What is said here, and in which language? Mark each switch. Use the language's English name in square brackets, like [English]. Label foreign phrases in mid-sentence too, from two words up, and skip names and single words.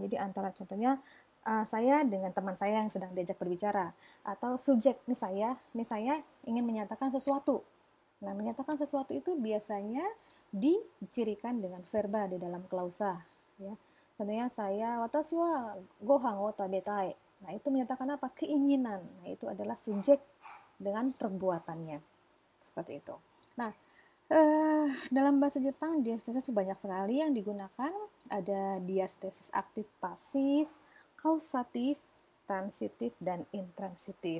[Indonesian] Jadi antara contohnya saya dengan teman saya yang sedang diajak berbicara, atau subjek, ini saya ingin menyatakan sesuatu. Nah, menyatakan sesuatu itu biasanya dicirikan dengan verba di dalam klausa, ya. Contohnya saya [Japanese] 私はご飯を食べたい. [Indonesian] Nah, itu menyatakan apa? Keinginan. Nah, itu adalah subjek dengan perbuatannya. Seperti itu. Nah, dalam bahasa Jepang diastesis banyak sekali yang digunakan. Ada diastesis aktif pasif, kausatif, transitif, dan intransitif.